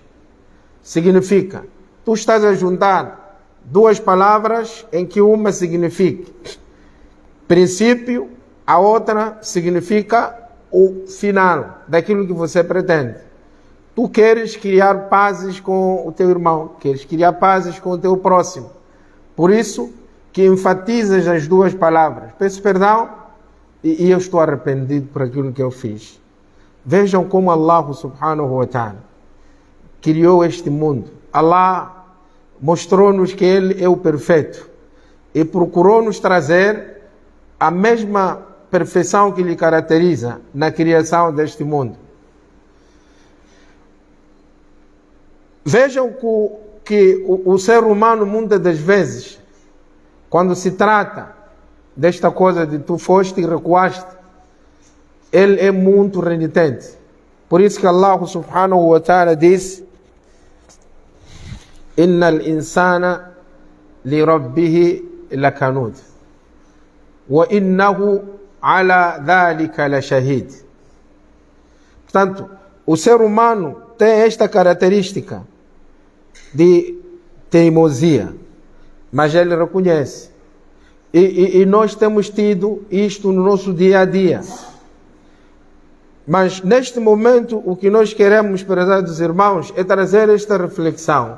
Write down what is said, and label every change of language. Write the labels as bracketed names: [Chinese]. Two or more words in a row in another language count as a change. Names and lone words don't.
[Portuguese] Significa, tu estás a juntar duas palavras em que uma significa princípio, a outra significa o final daquilo que você pretende. Tu queres criar pazes com o teu irmão, queres criar pazes com o teu próximo. Por isso que enfatizas as duas palavras. Peço perdão e eu estou arrependido por aquilo que eu fiz. Vejam como [Arabic] الله سبحانه وتعالى [Portuguese] criou este mundo. Allah mostrou-nos que Ele é o perfeito e procurou nos trazer a mesma perfeição que lhe caracteriza na criação deste mundo. Vejam que o ser humano, muitas das vezes, quando se trata desta coisa de tu foste e recuaste, ele é muito renitente. Por isso que [Arabic] الله سبحانه وتعالى diz: إن الإنسان لربه لكنود وإنه على ذلك لشهيد. [Portuguese] Portanto, o ser humano tem esta característica de teimosia, mas ele reconhece. E nós temos tido isto no nosso dia a dia. Mas neste momento o que nós queremos, prezados irmãos, é trazer esta reflexão.